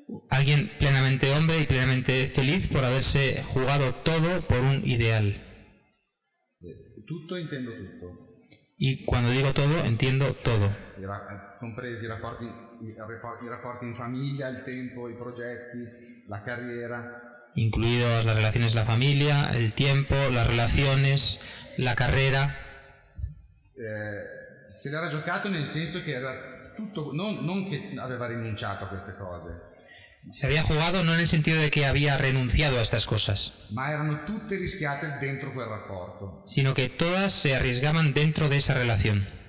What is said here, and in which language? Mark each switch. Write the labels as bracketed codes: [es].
[es] Alguien plenamente hombre y plenamente feliz por haberse jugado todo por un ideal. [it] Tutto intendo tutto. [es] Y cuando digo todo, entiendo todo. [it] Compresi i rapporti in famiglia, il tempo, i progetti, la carriera. [es] Incluidos las relaciones de la familia, el tiempo, las relaciones, la carrera. [it] Se l'era giocato nel senso che era tutto, non che aveva rinunciato a queste cose. [es] Se había jugado no en el sentido de que había renunciado a estas cosas, [it] Ma erano tutte rischiate dentro quel rapporto. [es] sino que todas se arriesgaban dentro de esa relación.